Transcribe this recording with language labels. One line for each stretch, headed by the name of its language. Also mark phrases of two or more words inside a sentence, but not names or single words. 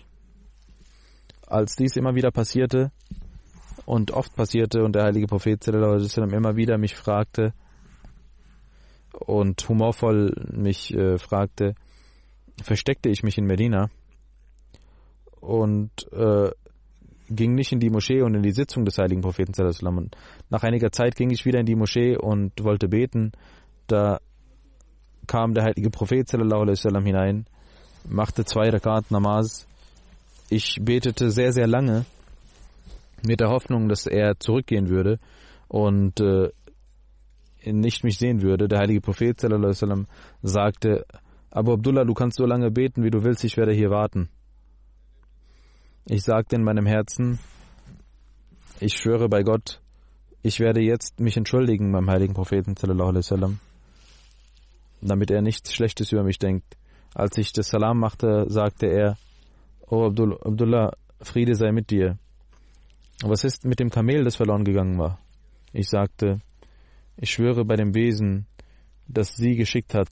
German: Als dies immer wieder passierte und oft passierte und der heilige Prophet
Arabic: صلى الله عليه وسلم
German: immer wieder mich fragte und humorvoll mich fragte, versteckte ich mich in Medina und ging nicht in die Moschee und in die Sitzung des heiligen Propheten sallallahu alaihi wasallam. Und nach einiger Zeit ging ich wieder in die Moschee und wollte beten. Da kam der heilige Prophet
Arabic: صلى الله عليه وسلم
German: hinein, machte 2 Rakat Namaz. Ich betete sehr, sehr lange mit der Hoffnung, dass er zurückgehen würde und nicht mich sehen würde. Der heilige Prophet
Arabic: صلى الله عليه وسلم
German: sagte, Abu Abdullah, du kannst so lange beten, wie du willst, ich werde hier warten. Ich sagte in meinem Herzen, ich schwöre bei Gott, ich werde jetzt mich entschuldigen beim heiligen Propheten
Arabic: صلى الله عليه وسلم,
German: damit er nichts Schlechtes über mich denkt. Als ich das Salam machte, sagte er, oh Abdullah, Friede sei mit dir. Was ist mit dem Kamel, das verloren gegangen war? Ich sagte, ich schwöre bei dem Wesen, das sie geschickt hat.